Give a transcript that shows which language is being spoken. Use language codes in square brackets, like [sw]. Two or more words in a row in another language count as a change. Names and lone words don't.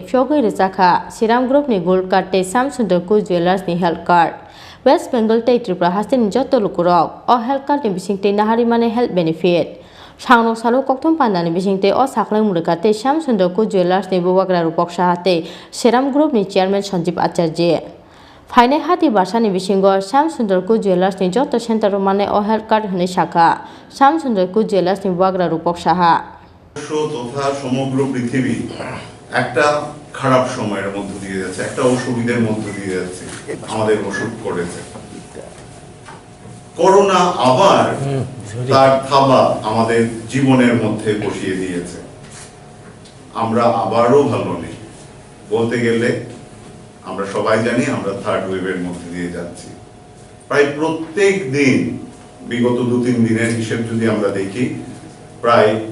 [trp] Phiyogwi Rwjakha Serum Group ni [en] gold card [trp] te Sundar jewelers ni [en] health card [trp] West Bengal te Tripura hasten jotto lukurok o [en] health card [trp] ni bisingte nahari mane [en] health benefit [trp] Shangrong salo kokthum pandani bisingte o sakleng murkate Sundar jewelers ni bobagra rupok sahate Serum Group ni chairman Sanjeev Acharya Faine hati barsani bisingo Sundar jewelers ni jotto center mane o [en] health card [trp] hone shakha Sundar jewelers ni bobagra rupok saha [bn] তথা সমগ্র পৃথিবী একটা খারাপ সময়ের মধ্য দিয়ে যাচ্ছে একটা অসুবিধার মধ্য দিয়ে যাচ্ছে আমাদের অসুখ করেছে করোনা আবার তার থাবা আমাদের জীবনের মধ্যে বসিয়ে দিয়েছে আমরা আবারও ভালো নেই বলতে গেলে আমরা সবাই জানি আমরা [en] third wave [bn] মধ্যে দিয়ে যাচ্ছি প্রায় প্রত্যেক দিন বিগত 2-3 দিনের হিসাব যদি আমরা দেখি প্রায়